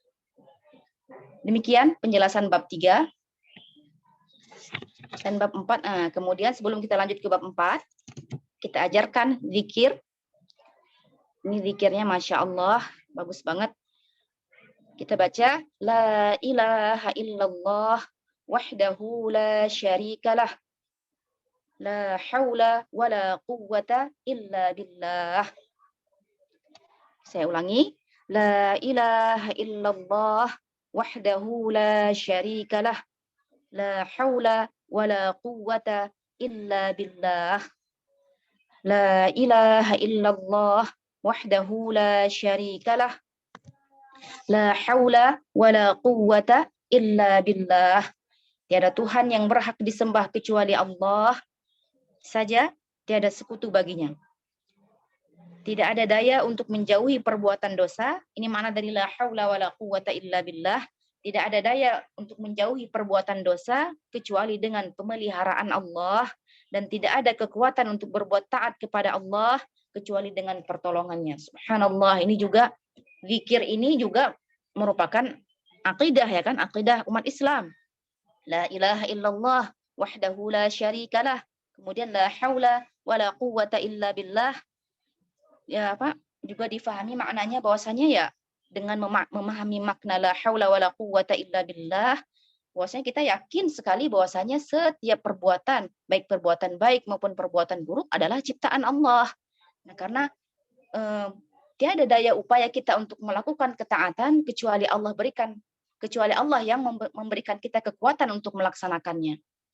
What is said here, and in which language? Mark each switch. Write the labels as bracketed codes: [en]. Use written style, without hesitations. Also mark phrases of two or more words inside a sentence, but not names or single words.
[id] Demikian penjelasan bab 3. Dan bab 4. Kemudian sebelum kita lanjut ke bab 4, kita ajarkan zikir. Ini zikirnya [ar] ما شاء الله, [id] bagus banget. Kita baca, [ar] لا إله إلا الله وحده لا شريك له. لا حول ولا قوة إلا بالله. [id] Saya ulangi. [ar] لا إله إلا الله وحده لا شريك له. لا حول ولا قوة إلا بالله. لا إله إلا الله وحده لا شريك له. لا حول ولا قوة إلا بالله. [id] Tiada Tuhan yang berhak disembah kecuali Allah saja, tiada sekutu baginya. Tidak ada daya untuk menjauhi perbuatan dosa. Ini makna dari [ar] لا حول ولا قوة إلا بالله. [id] Tidak ada daya untuk menjauhi perbuatan dosa kecuali dengan pemeliharaan Allah, dan tidak ada kekuatan untuk berbuat taat kepada Allah kecuali dengan pertolongannya. Subhanallah, ini juga zikir ini juga merupakan akidah ya kan, akidah umat Islam. [ar] لا إله إلا الله وحده لا شريك له. Kemudian لا حول ولا قوة إلا بالله. [id] Ya apa? Juga difahami maknanya bahwasanya ya dengan memahami makna [ar] لا حول ولا قوة إلا بالله, [id] bahwasanya kita yakin sekali bahwasanya setiap perbuatan, baik perbuatan baik maupun perbuatan buruk adalah ciptaan Allah. Nah, karena tiada daya upaya kita untuk melakukan ketaatan kecuali Allah yang memberikan kita kekuatan untuk melaksanakannya.